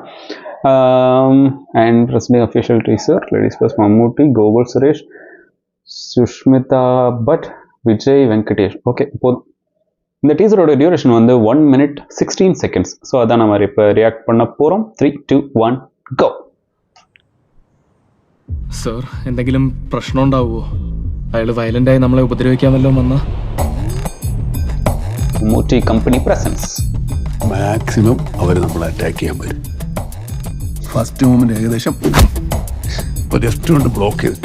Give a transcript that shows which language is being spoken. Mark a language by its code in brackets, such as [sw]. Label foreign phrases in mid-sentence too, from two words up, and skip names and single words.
[en] and presenting official teaser [ta] லேடிஸ் பர்ஸ் மம்முட்டி, கோகுல் சுரேஷ், சுஷ்மிதா பட், விஜய் வெங்கடேஷ். ஓகே, போதும். இந்த டீசரோட டியூரேஷன் வந்து [en] 1 minute 16 seconds. [ta] ஸோ அதான் நம்ம இப்போ ரியாக்ட் பண்ண போகிறோம். 3, 2, 1 go. [ml] സർ, എന്തെങ്കിലും പ്രശ്നം ഉണ്ടാവുമോ? അയാൾ വയലൻ്റായി നമ്മളെ ഉപദ്രവിക്കാൻ വല്ലതും വന്നാ? മമ്മൂട്ടി കമ്പനി പ്രസൻസ്. മാക്സിമം അവർ നമ്മളെ അറ്റാക്ക് ചെയ്യാൻ വരും. [en] first movement [ml] ഏകദേശം ജസ്റ്റ് കൊണ്ട് ബ്ലോക്ക് ചെയ്തിട്ടു.